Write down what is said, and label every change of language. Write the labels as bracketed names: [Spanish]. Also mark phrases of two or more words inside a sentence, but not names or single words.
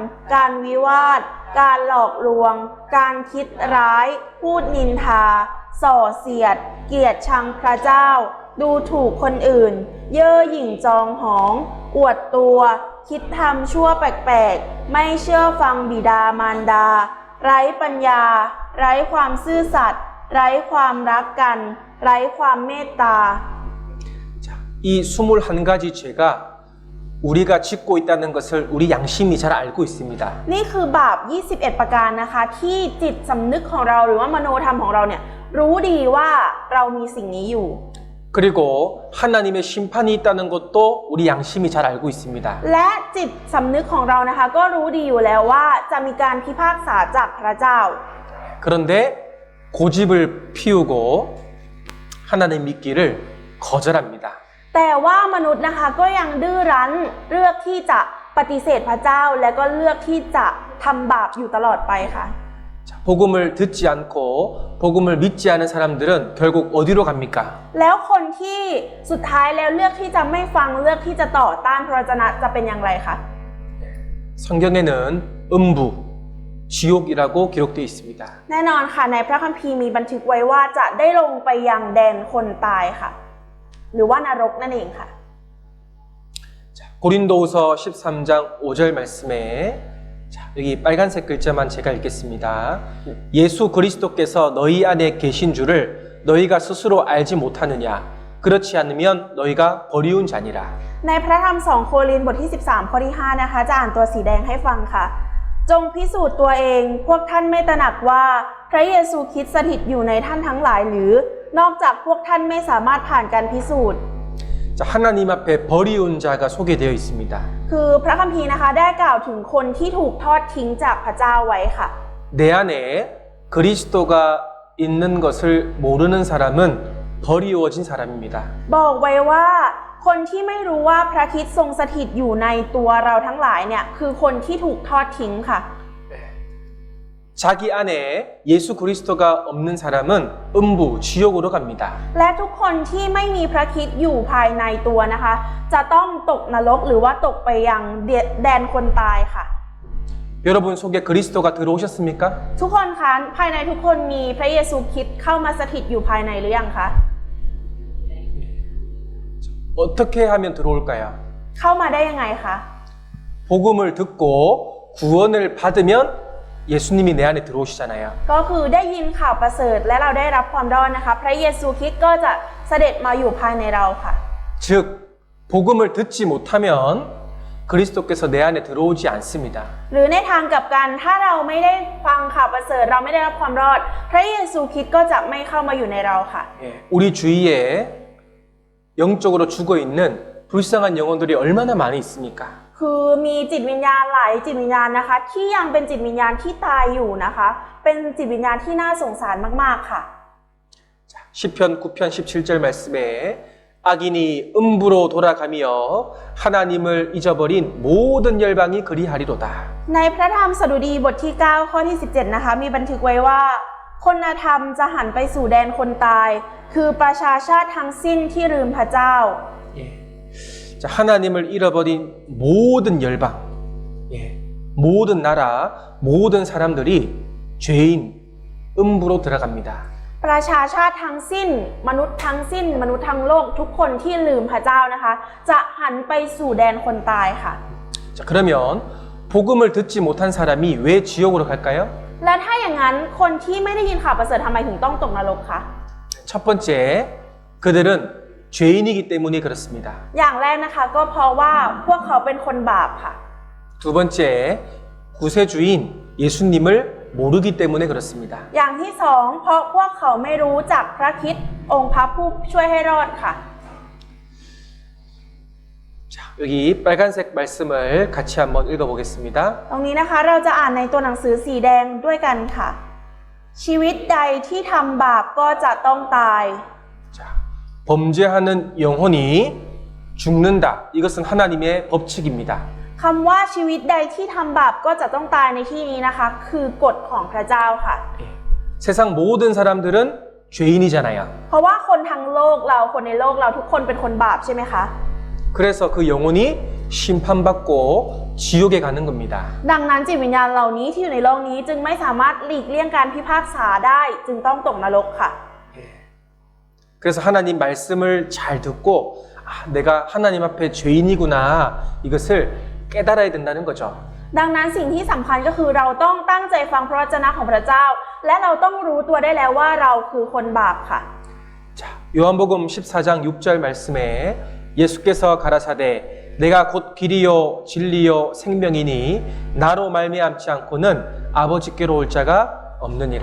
[Thai] การวิวาท การหลอกลวง การคิดร้าย พูดนินทา ส่อเสียด เกลียดชังพระเจ้า ดูถูกคนอื่น เย่อหยิ่งจองหอง อวดตัว คิดทำชั่วแปลกๆ ไม่เชื่อฟังบิดามารดา ไร้ปัญญา ไร้ความซื่อสัตย์ ไร้ความรักกัน ไร้ความเมตตา [Korean] 자, 이 21가지 죄가 우리가 짓고 있다는 것을 우리 양심이 잘 알고 있습니다. [Thai] นี่คือบาป 21 ประการนะคะ ที่จิตสำนึกของเราหรือว่ามโนธรรมของเราเนี่ยรู้ดีว่าเรามีสิ่งนี้อยู่ [Korean] 그리고 하나님의 심판이 있다는 것도 우리 양심이 잘 알고 있습니다. [Thai] และจิตสำนึกของเรานะคะก็รู้ดีอยู่แล้วว่าจะมีการพิพากษาจากพระเจ้า [Korean] 그런데 고집을 피우고 하나님 믿기를 거절합니다. [Thai] แต่ว่ามนุษย์นะคะก็ยังดื้อรั้นเลือกที่จะปฏิเสธพระเจ้าและก็เลือกที่จะทำบาปอยู่ตลอดไปค่ะ [Korean] 자, 복음을 듣지 않고 복음을 믿지 않은 사람들은 결국 어디로 갑니까? [Thai] แล้วคนที่สุดท้ายแล้วเลือกที่จะไม่ฟังเลือกที่จะต่อต้านพระวจนะจะเป็นอย่างไรคะ [Korean] 성경에는 음부, 지옥이라고 기록되어 있습니다. [Thai] แน่นอนค่ะในพระคัมภีร์มีบันทึกไว้ว่าจะได้ลงไปยังแดนคนตายค่ะ หรือว่านรกนั่นเองค่ะ [Korean] 자, 고린도후서 13장 5절 말씀에 자, 여기 빨간색 글자만 제가 읽겠습니다. 예수 그리스도께서 너희 안에 계신 줄을 너희가 스스로 알지 못하느냐? 그렇지 않으면 너희가 버리운 자니라. [Thai] ในพระธรรม2 โครินธ์บทที่ 13 ข้อที่ 5 นะคะจะอ่านตัวสีแดงให้ฟังค่ะ จงพิสูจน์ตัวเองพวกท่านไม่ตระหนักว่าพระเยซูคริสต์สถิตอยู่ในท่านทั้งหลายหรือนอกจากพวกท่านไม่สามารถผ่านการพิสูจน์ [Korean] 자, 하나님 앞에 버리운 자가 소개되어 있습니다. [Thai] คือพระคัมภีร์นะคะได้กล่าวถึงคนที่ถูกทอดทิ้งจากพระเจ้าไว้ค่ะ [Korean] 내 안에 그리스도가 있는 것을 모르는 사람은 버리워진 사람입니다. [Thai] บอกไว้ว่าคนที่ไม่รู้ว่าพระคริสต์ทรงสถิตอยู่ในตัวเราทั้งหลายเนี่ยคือคนที่ถูกทอดทิ้งค่ะ [Korean] 자기 안에 예수 그리스도가 없는 사람은 음부, 지옥으로 갑니다. [Thai] และทุกคนที่ไม่มีพระคริสต์อยู่ภายในตัวนะคะ จะต้องตกนรกหรือว่าตกไปยังแดนคนตายค่ะ [Korean] 여러분 속에 그리스도가 들어오셨습니까? [Thai] ทุกคนคะภายในทุกคนมีพระเยซูคริสต์เข้ามาสถิตอยู่ภายในหรือยังคะ [Korean] 어떻게 하면 들어올까요? [Thai] เข้ามาได้ยังไงคะ [Korean] 복음을 듣고 구원을 받으면 예수님이 내 안에 들어오시잖아요. [Thai] ก็คือได้ยินข่าวประเสริฐและเราได้รับความรอดนะคะพระเยซูคริสต์ก็จะเสด็จมาอยู่ภายในเราค่ะ [Korean] 즉 복음을 듣지 못하면 그리스도께서 내 안에 들어오지 않습니다. [Thai] หรือในทางกลับกันถ้าเราไม่ได้ฟังข่าวประเสริฐเราไม่ได้รับความรอดพระเยซูคริสต์ก็จะไม่เข้ามาอยู่ในเราค่ะ [Korean] 예, 우리 주위에 영적으로 죽어 있는 불쌍한 영혼들이 얼마나 많이 있습니까? [Thai] คือมีจิตวิญญาณหลายจิตวิญญาณนะคะที่ยังเป็นจิตวิญญาณที่ตายอยู่นะคะเป็นจิตวิญญาณที่น่าสงสารมากๆค่ะ [Korean] 자, 시편 9편 17절 말씀에 악인이 음부로 돌아가며 하나님을 잊어버린 모든 열방이 그리하리로다. [Thai] ในพระธรรมสดุดีบทที่ 9 ข้อที่ 17 นะคะมีบันทึกไว้ว่าคนธรรมจะหันไปสู่แดนคนตายคือประชาชาติทั้งสิ้นที่ลืมพระเจ้า [Korean] 예. 자, 하나님을 잃어버린 모든 열방, 예. 모든 나라, 모든 사람들이 죄인 음부로 들어갑니다. [Thai] ประชาชาติทั้งสิ้นมนุษย์ทั้งสิ้นมนุษย์ทั้งโลกทุกคนที่ลืมพระเจ้านะคะจะหันไปสู่แดนคนตายค่ะ [Korean] 자, 그러면 복음을 듣지 못한 사람이 왜 지옥으로 갈까요? [Thai] และถ้าอย่างนั้นคนที่ไม่ได้ยินข่าวประเสริฐทำไมถึงต้องตกนรกคะ [Korean] 첫 번째, 그들은 죄인이기 때문에 그렇습니다. [Thai] อย่างแรกนะคะก็เพราะว่าพวกเขาเป็นคนบาปค่ะ [Korean] 두 번째, 구세주인 예수님을 모르기 때문에 그렇습니다. [Thai] อย่างที่สองเพราะพวกเขาไม่รู้จักพระคริสต์องค์พระผู้ช่วยให้รอดค่ะ [Korean] 자, 여기 빨간색 말씀을 같이 한번 읽어보겠습니다. [Thai] ตรงนี้นะคะเราจะอ่านในตัวหนังสือสีแดงด้วยกันค่ะ ชีวิตใดที่ทำบาปก็จะต้องตาย [Korean] 자, 범죄하는 영혼이 죽는다. 이것은 하나님의 법칙입니다. [Thai] คำว่าชีวิตใดที่ทำบาปก็จะต้องตายในที่นี้นะคะ คือกฎของพระเจ้าค่ะ [Korean] 예. 세상 모든 사람들은 죄인이잖아요. [Thai] เพราะว่าคนทั้งโลกเราคนในโลกเราทุกคนเป็นคนบาปใช่ไหมคะ [Korean] 그래서 그 영혼이 심판받고 지옥에 가는 겁니다. [Thai] ดังนั้นจิตวิญญาณเหล่านี้ที่อยู่ในโลกนี้จึงไม่สามารถหลีกเลี่ยงการพิพากษาได้จึงต้องตกนรกค่ะ [Korean] 그래서 하나님 말씀을 잘 듣고 아, 내가 하나님 앞에 죄인이구나 이것을 깨달아야 된다는 거죠. [Thai] ดังนั้นสิ่งที่สำคัญก็คือเราต้องตั้งใจฟังพระวจนะของพระเจ้า และเราต้องรู้ตัวได้แล้วว่าเราคือคนบาปค่ะ [Korean] 자, 요한복음 14장 6절 말씀에 예수께서 가라사대 내가 곧 길이요 진리요 생명이니 나로 말미암지 않고는 아버지께로 올 자가 없느니라.